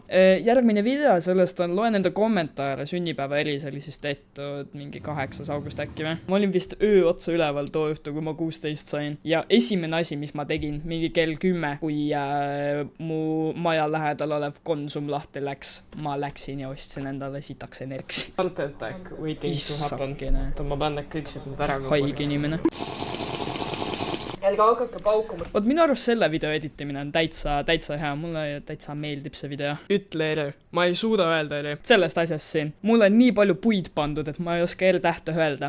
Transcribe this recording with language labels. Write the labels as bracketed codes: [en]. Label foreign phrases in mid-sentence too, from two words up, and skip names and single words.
[et] Järgmine video sellest on, loen enda kommentaare, sünnipäeva eri, see oli siis tehtud mingi 8. august äkki või. Ma olin vist öö otsa üleval too õhtu, kui ma 16 sain ja esimene asi, mis ma tegin, mingi kell 10, kui mu maja lähedal olev Konsum lahti läks, ma läksin ja ostsin endale sitaks enerksi. [en] Heart attack waiting to happen. [et] Ma pean need kõik siit nüüd ära haige inimene. Älge hakake paukuma. Minu arust selle video editimine on täitsa hea, mulle täitsa meeldib see video. Ütle eri, ma ei suuda öelda eri. Sellest asjast siin. Mul on nii palju puid pandud, et ma ei oska R-tähte öelda.